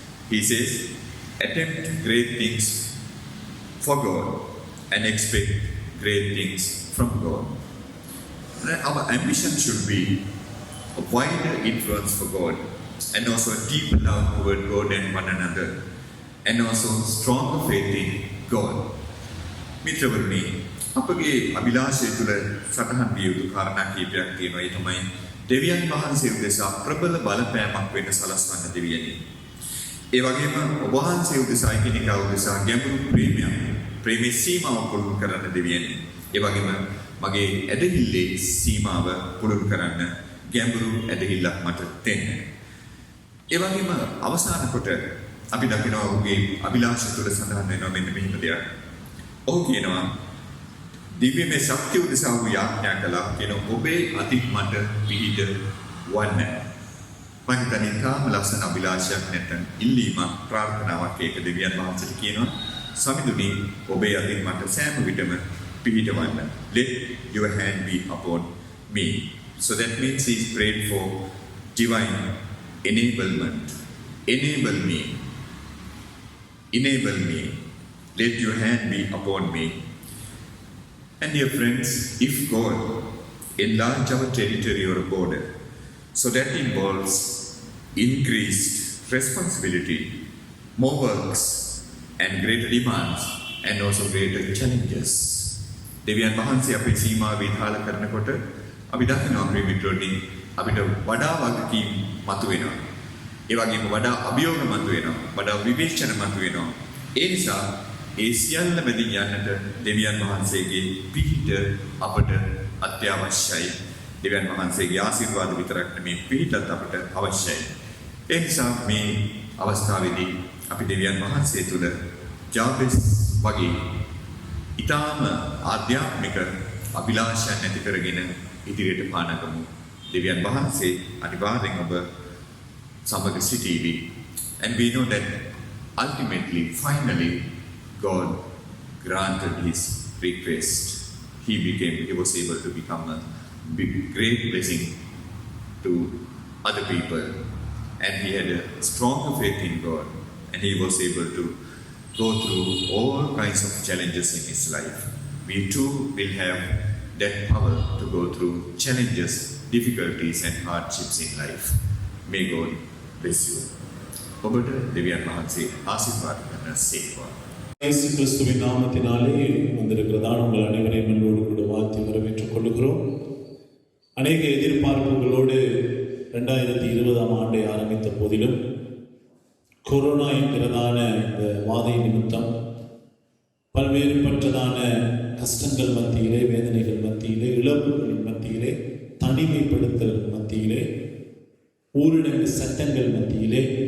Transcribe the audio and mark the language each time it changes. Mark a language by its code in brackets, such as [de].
[en] He says, attempt great things for God and expect great things from God. Our ambition should be a wider influence for God, and also a deeper love toward God and one another, and also stronger faith in God. [si] මිත්‍රවරුනි, අපගේ අභිලාෂය තුළ සටහන් විය යුතු කාරණා කීපයක් තියෙනවා. ඒ තමයි දෙවියන් වහන්සේ උදෙසා ප්‍රබල බලපෑමක් වෙන්න සලස්වන්න දෙවියනි. ඒ වගේම ඔබ වහන්සේ උදෙසා එකිනෙකා උදෙසා ගැඹුරු ප්‍රේමයේ සීමාව පුළුල් කරන්න දෙවියනි. ඒ වගේම මගේ ඇදහිල්ලේ සීමාව පුළුල් කරන්න ගැඹුරු ඇදහිල්ලක් මට දෙන්න. ඒ වගේම අවසාන කොට අපි දකිනවා ඔහුගේ අභිලාෂය තුළ සඳහන් වෙනවා මෙන්න මෙහෙම දෙයක්. ඔහු කියනවා දිව්‍යමය ශක්තිය උදෙසා වූ යාඥා කළා කියන ඔබේ අතින් මට පිහිට වන්න. මම හිතන්නේ තාම ලස්සන අභිලාෂයක් නැත්නම් ඉල්ලීමක් ප්‍රාර්ථනාවක් ඒක දෙවියන් වහන්සේට කියනවා සමිඳුනි ඔබේ අතින් මට සෑම විටම පිහිටවන්න. [en] Let your hand be upon me. So that means he's prayed for divine enablement. Enable me. Enable me. Let your hand be upon me. And dear friends, if God enlarge our territory or border, so that involves increased responsibility, more works, and greater demands, and also greater challenges. [si] දෙවියන් වහන්සේ අපේ සීමා විධාල කරනකොට අපි දකිනවා ප්‍රේමිතුනි අපිට වඩා වගකීම් මතුවෙනවා. ඒ වගේම වඩා අභියෝග මතුවෙනවා. වඩා විවේචන මතුවෙනවා. ඒ නිසා ඒ සියල්ල මැදින් යන්නට දෙවියන් වහන්සේගේ පිහිට අපට අත්‍යවශ්‍යයි. දෙවියන් වහන්සේගේ ආශිර්වාද විතරක් නෙමේ පිහිටත් අපට අවශ්‍යයි. ඒ නිසා මේ අවස්ථාවේදී අපි දෙවියන් වහන්සේ තුළ ජාබෙස් වගේ ඊටාම ආධ්‍යාත්මික අභිලාෂයන් ඇති කරගෙන ඉදිරියට පානගමු. දෙවියන් වහන්සේ අනිවාර්යෙන් ඔබ සමග සිටීවි. [en] And we know that ultimately, finally, God granted his request. He was able to become a great blessing to other people. And he had a stronger faith in God. And he was able to go through all kinds of challenges in his life. We too will have that power to go through challenges, difficulties and hardships in life. May God bless you. [si] ඔබට දෙවියන් වහන්සේ ආශිර්වාද කරන සේවා. [ta] இயேசு கிறிஸ்துவின் நாமத்தினாலே வந்திருக்கிறதான உங்கள் அனைவரையும் என்னோடு கூட வாழ்த்தி வரவேற்றுக் கொள்கிறோம். அநேக எதிர்பார்ப்புகளோடு 2020 ஆண்டை ஆரம்பித்த போதிலும் கொரோனா என்கிறதான இந்த வாதை நிமித்தம் பல்வேறுபட்டதான கஷ்டங்கள் மத்தியிலே, வேதனைகள் மத்தியிலே, இழப்புகளின் மத்தியிலே, தனிமைப்படுத்தல் மத்தியிலே, ஊரடங்கு சட்டங்கள் மத்தியிலே